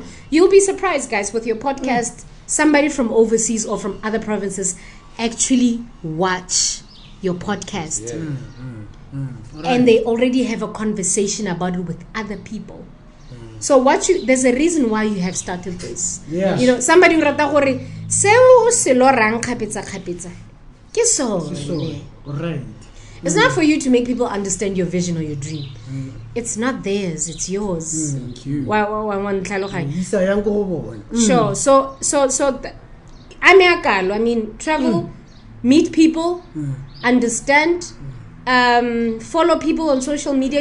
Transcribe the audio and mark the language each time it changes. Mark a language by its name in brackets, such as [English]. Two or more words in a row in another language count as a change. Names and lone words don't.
[English] You'll be surprised, guys, with your podcast, somebody from overseas or from other provinces actually watch your podcast. And they already have a conversation about it with other people. So there's a reason why you have started this. You know, somebody will [Tswana] rata se lo rang kgapetsa kgapetsa ke sone. [English] Right. It's not for you to make people understand your vision or your dream. It's not theirs, it's yours. Thank you. Sure. So I mean, travel, meet people, understand, follow people on social media.